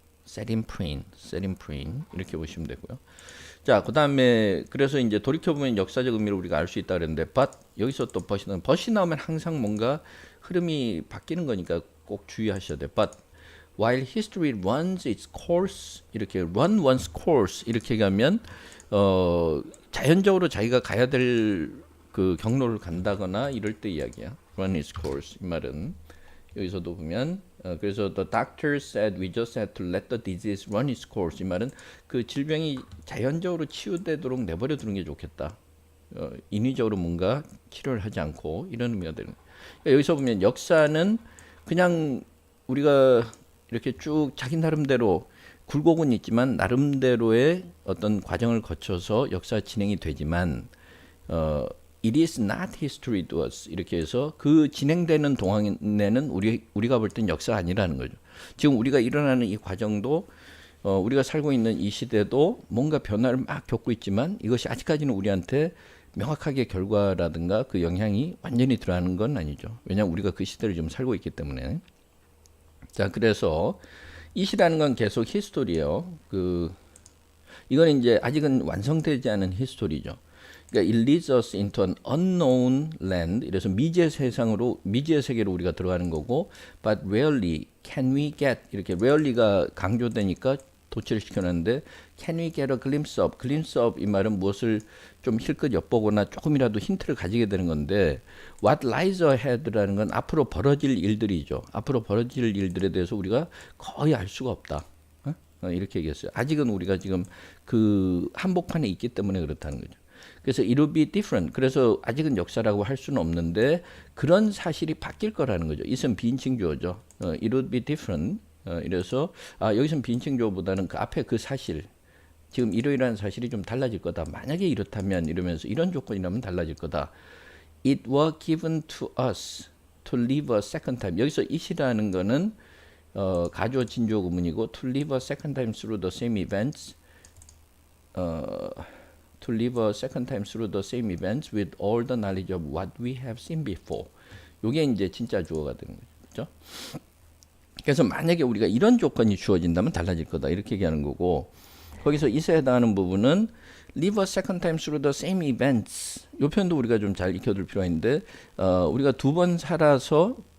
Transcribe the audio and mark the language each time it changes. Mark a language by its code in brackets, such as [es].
[en] set in train [ko] 이렇게 보시면 되고요. 자, 그 다음에 그래서 이제 돌이켜보면 역사적 의미를 우리가 알 수 있다 그랬는데 but 여기서 또 but이 나오면 항상 뭔가 흐름이 바뀌는 거니까 꼭 주의하셔야 돼요. [en] but while history runs its course [ko] 이렇게 [en] run one's course [ko] 이렇게 가면 자연적으로 자기가 가야 될 그 경로를 간다거나 이럴 때 이야기야. [en] run its course [ko] 이 말은 여기서도 보면 그래서 [en] the doctor said we just had to let the disease run its course [ko] 이 말은 그 질병이 자연적으로 치유되도록 내버려 두는 게 좋겠다. 인위적으로 뭔가 치료를 하지 않고 이런 의미가 되는 거예요. 그러니까 여기서 보면 역사는 그냥 우리가 이렇게 쭉 자기 나름대로 굴곡은 있지만 나름대로의 어떤 과정을 거쳐서 역사 진행이 되지만 [en] it is not history to us [ko] 이렇게 해서 그 진행되는 동안에는 우리가 볼 땐 역사가 아니라는 거죠. 지금 우리가 일어나는 이 과정도 우리가 살고 있는 이 시대도 뭔가 변화를 막 겪고 있지만 이것이 아직까지는 우리한테 명확하게 결과라든가 그 영향이 완전히 들어가는 건 아니죠. 왜냐하면 우리가 그 시대를 좀 살고 있기 때문에. 자, 그래서 이시라는 건 계속 히스토리예요. 이건 이제 아직은 완성되지 않은 히스토리죠. [en] 그러니까 it leads us into an unknown land. [ko] 이래서 미지의 세계로 우리가 들어가는 거고, [en] but rarely can we get [ko] 이렇게 rarely가 강조되니까 도치를 시켜놨는데 [en] can we get a glimpse of [ko] 이 말은 무엇을 좀 힐끗 엿보거나 조금이라도 힌트를 가지게 되는 건데 [en] what lies ahead [ko] 라는 건 앞으로 벌어질 일들이죠. 앞으로 벌어질 일들에 대해서 우리가 거의 알 수가 없다. 이렇게 얘기했어요. 아직은 우리가 지금 그 한복판에 있기 때문에 그렇다는 거죠. 그래서 [en] it will be different. [ko] 그래서 아직은 역사라고 할 수는 없는데 그런 사실이 바뀔 거라는 거죠. 이것은 비인칭 주어죠. [en] it will be different. [ko] 이래서 여기서는 비인칭 주어보다는 그 앞에 그 사실 지금 이러이러한 사실이 좀 달라질 거다. 만약에 이렇다면 이러면서 이런 조건이라면 달라질 거다. [en] It was given to us to live a second time. [ko] 여기서 it이라는 거는 가주어 진주어 구문이고 [en] to live a second time through the same events. To live a second time through the same events with all the knowledge of what we have seen before. [ko] 요게 이제 진짜 주어가 되는 거죠. 그렇죠? 그래서 만약에 우리가 이런 조건이 주어진다면 달라질 거다. 이렇게 얘기하는 거고 거기서 이에 해당하는 부분은 [en] live a second time through the same events. [ko] 이 표현도 우리가 좀 잘 익혀둘 필요가 있는데 우리가 두 번 살아서